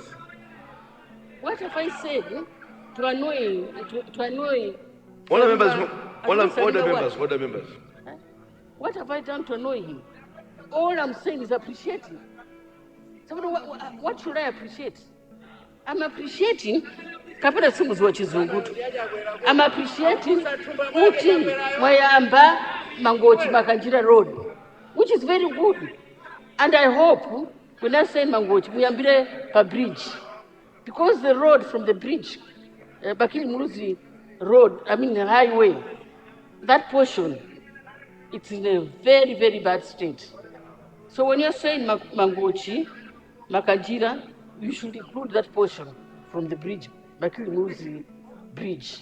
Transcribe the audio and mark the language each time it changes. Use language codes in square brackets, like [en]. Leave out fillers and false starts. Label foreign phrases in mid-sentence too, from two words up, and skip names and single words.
[en] What have I said to annoy? Order members. What have I done to annoy him? All I'm saying is appreciating. So what should I appreciate? I'm appreciating [ny] kapena simuziwa chizungutu. [en] I'm appreciating [ny] kuti wayamba [en] Mangochi Makanjira Road, which is very good. And I hope when I say Mangochi, [ny] muyambire pa bridge. [en] Because the road from the bridge, Bakili Muruzi Road, I mean the highway, that portion, it's in a very, very bad state. So when you're saying Mangochi, Makanjira, you should include that portion from the bridge, Bakili Muruzi Bridge.